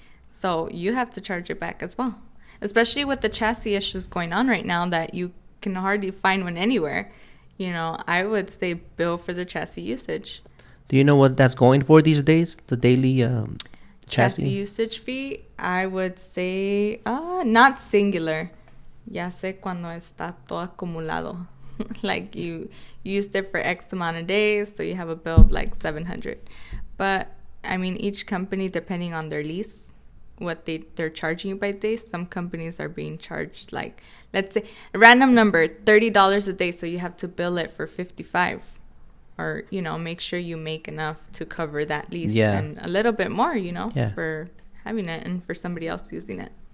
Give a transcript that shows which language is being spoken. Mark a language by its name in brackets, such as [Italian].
[English] So you have to charge it back as well. Especially with the chassis issues going on right now that you can hardly find one anywhere. I would say bill for the chassis usage. Do you know what that's going for these days? The daily chassis usage fee, I would say not singular. [Spanish] Ya sé cuando está todo acumulado. [English] Like you used it for X amount of days, so you have a bill of like 700. But I mean, each company, depending on their lease, what they're charging you by day. Some companies are being charged like, let's say a random number, $30 a day, so you have to bill it for 55, or make sure you make enough to cover that lease and a little bit more, for having it and for somebody else using it.